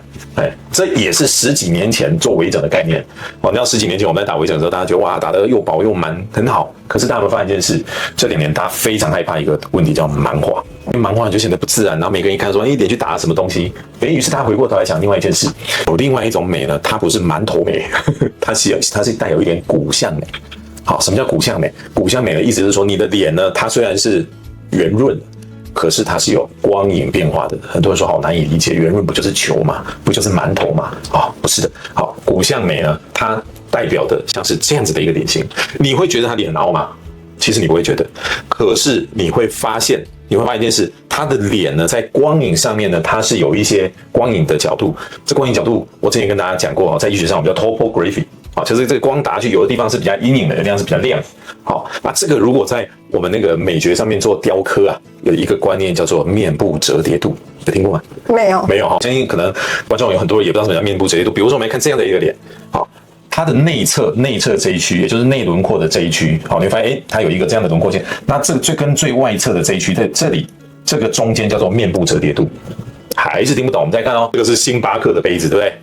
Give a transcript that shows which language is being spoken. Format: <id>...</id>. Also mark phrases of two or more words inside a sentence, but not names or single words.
<zh>這也是10幾年前做微整的概念。你知道10幾年前我們在打微整的時候，大家覺得哇，打得又飽又滿，很好。可是大家有沒有發現一件事？這2年大家非常害怕一個問題，叫蠻畫。因為蠻畫就顯得不自然，然後每個人一看說，臉去打了什麼東西？於是他回過頭來想另外一件事，有另外一種美呢，它不是饅頭美，它是帶有一點骨相美。好，什麼叫骨相美？骨相美的意思是說，你的臉呢，它雖然是圓潤，可是它是有光影變化的。很多人說好難以理解，圓潤不就是球嗎？不就是饅頭嗎？不是的。好，骨相美呢，它代表的像是這樣子的一個臉型，你會覺得它臉很凹嗎？其實你不會覺得，可是你會發現一件事，他的臉呢，在光影上面呢，它是有一些光影的角度。這光影角度，我之前跟大家講過，在醫學上我們叫 topography。好，就是這個光打下去，有的地方是比較陰影的，有的地方是比較亮。好，那這個如果在我們那個美學上面做雕刻啊，有一個觀念叫做面部折疊度，有聽過嗎？沒有哈，相信可能觀眾有很多人也不知道什麼叫面部折疊度。比如說我們來看這樣的一個臉，好，它的內側這一區，也就是內輪廓的這一區，好，你會發現它有一個這樣的輪廓線。那這跟最外側的這一區，在這裡這個中間叫做面部折疊度，還是聽不懂？我們再看哦，這個是星巴克的杯子，對不對？</zh>